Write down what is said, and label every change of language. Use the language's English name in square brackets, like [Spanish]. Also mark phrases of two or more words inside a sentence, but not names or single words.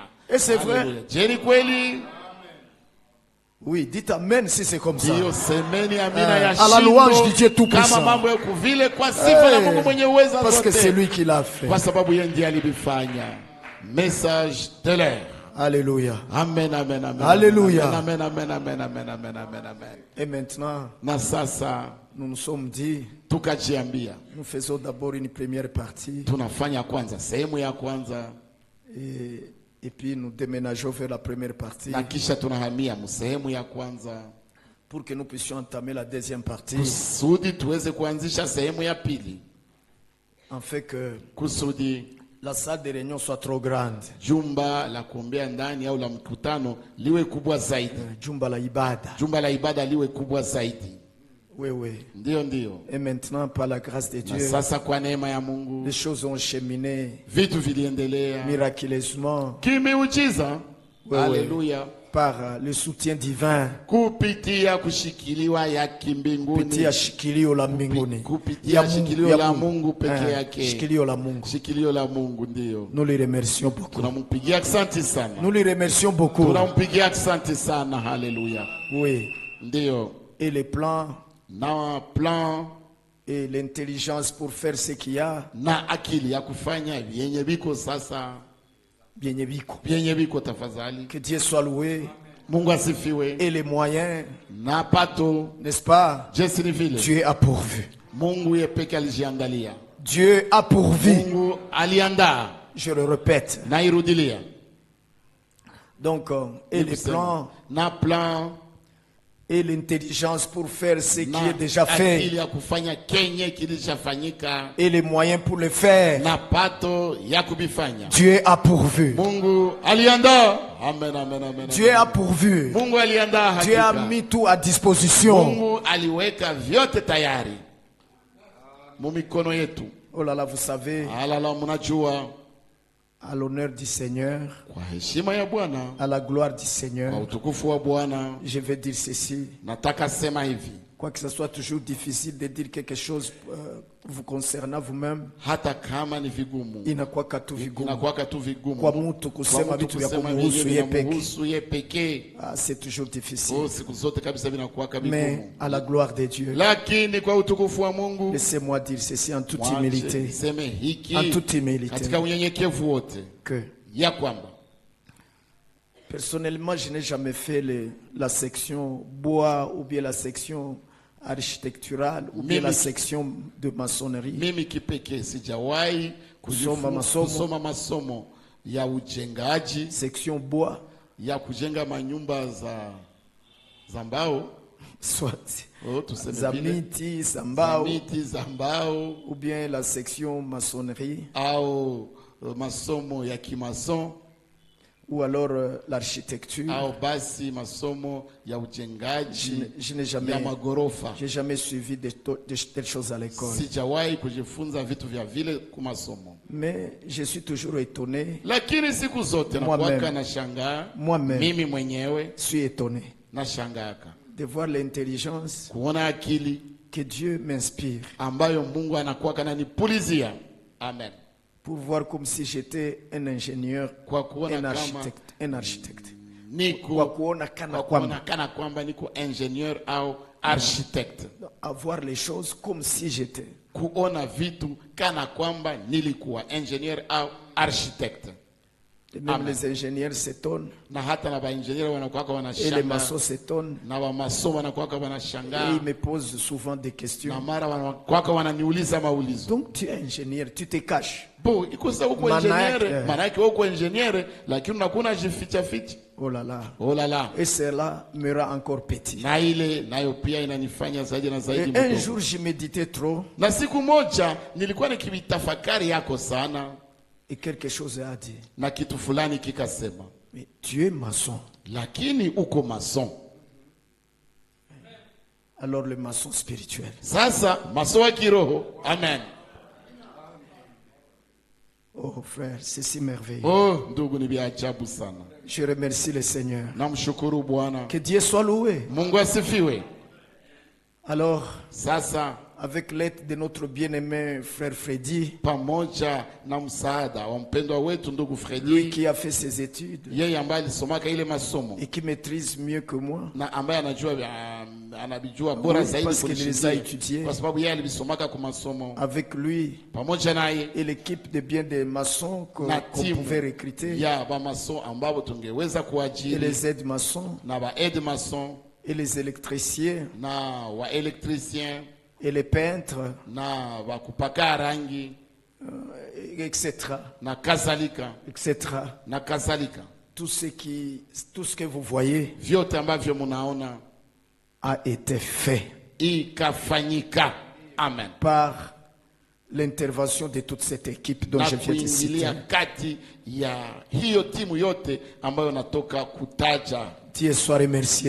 [French] Et c'est vrai? [Swahili] Haleluya. Je, ni kweli? [French] Oui, dites Amen si c'est comme ça. [Swahili] Ndiyo, semeni amina ya [French] à la louange du Dieu [Swahili] shindo [French] Tout-Puissant. [Swahili] kama mambo yako vile, kwa sifa ya Mungu mwenye uweza [French] Parce que c'est [Swahili] zote, [French] lui qui l'a fait. [Swahili] kwa sababu yeye ndiye alivifanya. [French] Message de l'air. Alléluia. Amen, amen, amen. Alléluia. Amen, amen, amen, amen, amen, amen, amen. Et maintenant, [Swahili] Na sasa [French] nous nous sommes dit, [Swahili] tukajiambia [French] nous faisons d'abord une première partie [Swahili] tunafanya kwanza sehemu ya kwanza, [French] et puis nous déménageons vers la première partie [Swahili] na kisha tunahamia sehemu ya kwanza [French] pour que nous puissions entamer la deuxième partie. [Swahili] kusudi tuweze kuanzisha sehemu ya pili, [French] En fait que [Swahili] kusudi [French] la salle de réunion soit trop grande. [Swahili] jumba la kuombea ndani au la mkutano liwe kubwa zaidi, Jumba la ibada. jumba la ibada liwe kubwa zaidi. [French] Oui, oui. [Swahili] Ndiyo, ndiyo. [French] Et maintenant, par la grâce de [Swahili] Na [French] Dieu, [Swahili] sasa kwa neema ya Mungu [French] les choses ont cheminé [Swahili] vitu viliendelea [French] miraculeusement. [Swahili] kimeujiza. Wewe. Haleluya. [French] par le soutien divin, [Swahili] kupitia kushikiliwa ya kimbinguni, kupitia shikilio la mbinguni, kupitia shikilio la Mungu peke yake, shikilio la Mungu. shikilio la Mungu. Ndio [French] Nous les remercions beaucoup. [Swahili] tunampigia asante sana, [French] Nous les remercions beaucoup. [Swahili] tunampigia asante sana. Haleluya. [French] Oui. [Swahili] Ndio, [French] Et les plans [Swahili] na plan [French] et l'intelligence pour faire ce qu'il y a, [Swahili] na akili ya kufanya vyenye viko sasa, [French] bien biko. [Swahili] vyenye viko tafadhali. [French] Que Dieu soit loué. [Swahili] Mungu asifiwe. [French] Et les moyens, [Swahili] Na pato [French] n'est-ce pas? [Swahili] Jesse ni vile [French] Dieu a pourvu. [Swahili] Mungu ye peke alijiandalia, [French] Dieu a pourvu. [Swahili] Mungu aliandaa [French] Je le répète. [Swahili] na irudilia. [French] Donc, et les plans [Swahili] na plan [French] et l'intelligence pour faire ce qui [Swahili] na [French] est déjà [Swahili] akili [French] fait. [Swahili] ya kufanya kenye kilishafanyika, [French] Et les moyens pour le faire. [Swahili] na pato ya kubifanya. [French] Dieu a pourvu. [Swahili] Mungu aliandaa. Amen, amen, amen. [French] Dieu a pourvu. [Swahili] Mungu aliandaa [French] Dieu a [Swahili] hakika. [French] mis tout à disposition. [Swahili] Mungu aliweka vyote tayari mu mikono yetu. [French] Oh là là, vous savez, [Swahili] Alala, mnajua, [French] à l'honneur du Seigneur, [Swahili] kwa heshima ya Bwana, [French] à la gloire du [Swahili] kwa [French] Seigneur, [Swahili] utukufu wa Bwana, [French] je vais dire ceci. [Swahili] nataka sema hivi, [French] Quoi que ce soit toujours difficile de dire quelque chose vous concernant vous-même, [Swahili] hata kama ni vigumu, inakuwa tu vigumu. inakuwa tu vigumu Kwa mtu kusema kwa mtu vitu vya kusema kumhusu vyenye yeye peke. vinamhusu yeye pekee. [French] Ah, c'est toujours difficile. [Swahili] Oh, siku zote kabisa vinakuwa [French] Mais [Swahili] vigumu, [French] à la gloire de Dieu, [Swahili] lakini kwa utukufu wa Mungu, [French] laissez-moi dire ceci en toute [Swahili] wache [French] humilité. [Swahili] niseme hiki [French] En toute humilité. [Swahili] katika unyenyekevu wote, [French] Que [Swahili] ya kwamba [French] personnellement, je n'ai jamais fait la section bois ou bien la section architecturale ou bien la section de maçonnerie. [Swahili] mimi kipekee sijawahi Kusoma masomo. kusoma masomo ya ujengaji, [French] Section bois, [Swahili] ya kujenga manyumba za mbao, [French] soit [Swahili] oh, tuseme za vile, miti, za za mbao, miti za mbao, [French] ou bien la section maçonnerie, [Swahili] au masomo ya kimason, [French] ou alors l'architecture. [Swahili] au basi masomo ya ujengaji [French] Je n'ai jamais, [Swahili] ya magorofa. [French] j'ai jamais suivi de telles choses à l'école. [Swahili] Sijawahi kujifunza vitu vya vile kumasomo, [French] Mais je suis toujours étonné, [Swahili] lakini siku zote [French] Moi-même. [Swahili] nakuwaka na shangaa, [French] moi-même, [Swahili] mimi mwenyewe [French] je suis étonné [Swahili] na shangaaka [French] de voir l'intelligence [Swahili] kuona akili [French] que Dieu m'inspire [Swahili] ambayo Mungu anakuwa kananipulizia. Amen. [French] pour voir comme si j'étais un ingénieur, [Swahili] Kwa kuona [French] un [Swahili] kama [French] architecte, un architecte. [Swahili] niko, Kwa kuona kana kwa kuona kwamba, kana kwamba niko ingenieur au architect, [French] à voir les choses comme si j'étais. [Swahili] kuona vitu kana kwamba nilikuwa ingenieur au architect. [French] Et même [Swahili] Amen. [French] les ingénieurs s'étonnent [Swahili] Na hata na bainjenieri wanakuwaka [French] et les [Swahili] wanashanga, [French] maçons s'étonnent [Swahili] na wamasomo wanakuwaka [French] et [Swahili] wanashangaa, [French] ils me posent souvent des [Swahili] na [French] questions. [Swahili] mara wanakuwaka wananiuliza maulizo. [French] Donc tu es ingénieur, tu te caches. [Swahili] Bo, iko sawa uko Maana ingeniere, yake- maana yake uko ingeniere, lakini unakuna jificha ficha. [French] Oh là là. Oh la la. Et cela me rend encore petit. [Swahili] Na ile nayo pia inanifanya zaidi na zaidi [French] Et un [Swahili] mdogo. [French] jour, je méditais trop [Swahili] Na siku moja nilikuwa nikitafakari yako sana, [French] et quelque chose a dit. [Swahili] na kitu fulani kikasema, [French] Mais tu es maçon. [Swahili] lakini uko mason. [French] Alors le maçon spirituel. [Swahili] Sasa mason wa kiroho. Amen. [French] Oh frère, c'est si merveilleux. [Swahili] Oh, ndugu, ni vya ajabu sana. [French] Je remercie le Seigneur. [Swahili] Namshukuru Bwana. [French] Que Dieu soit loué. [Swahili] Mungu asifiwe. [French] Alors, [Swahili] Sasa [French] avec l'aide de notre bien-aimé frère Freddy, [Swahili] pamoja na msaada wa mpendwa wetu ndugu [French] lui [Swahili] Fredi, [French] qui a fait ses études [Swahili] yeye ambaye alisomaka ile masomo [French] et qui maîtrise mieux que moi, [Swahili] na ambaye anabijua bora [French] Oui, [Swahili] zaidi [French] parce qu'il les a [Swahili] kunishindia, [French] étudiés. [Swahili] kwa sababu yeye alivisomaka kwa masomo. [French] avec lui [Swahili] Pamoja naye [French] et l'équipe de bien des maçons [Swahili] na [French] qu'on [Swahili] timu [French] pouvait recruter, [Swahili] ya bamason ambao tungeweza [French] et [Swahili] kuajiri, [French] les aides-maçons, [Swahili] na ba [French] aide mason, et les électriciens, [Swahili] na wa elektricien, [French] et les peintres, [Swahili] na wa kupaka rangi, [French] etc., [Swahili] na kadhalika [French] etc. [Swahili] na kadhalika. [French] Tout ce que vous voyez [Swahili] Vyote ambavyo munaona [French] a été fait [Swahili] ikafanyika. Amen. [French] par l'intervention de toute cette équipe dont [Swahili] Na [French] je viens de citer. [Swahili] kuingilia kati ya hiyo timu yote ambayo natoka kutaja. [French] Dieu soit remercié.